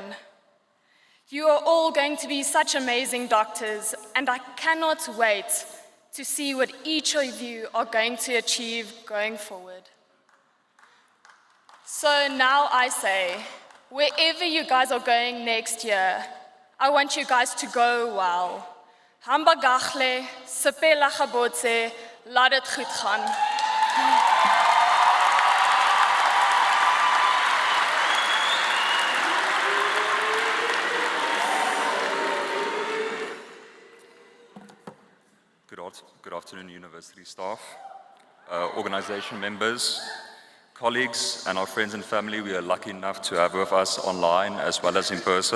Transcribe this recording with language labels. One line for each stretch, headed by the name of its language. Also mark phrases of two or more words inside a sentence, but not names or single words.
English: You are all going to be such amazing doctors, and I cannot wait to see what each of you are going to achieve going forward. So now I say, wherever you guys are going next year, I want you guys to go well.
Zulu: Hamba gachle,
Southern Sotho: sepela gabotse,
Afrikaans: laat het goed gaan.
English: Good afternoon, university staff, organization members, colleagues, and our friends and family we are lucky enough to have with us online as well as in person.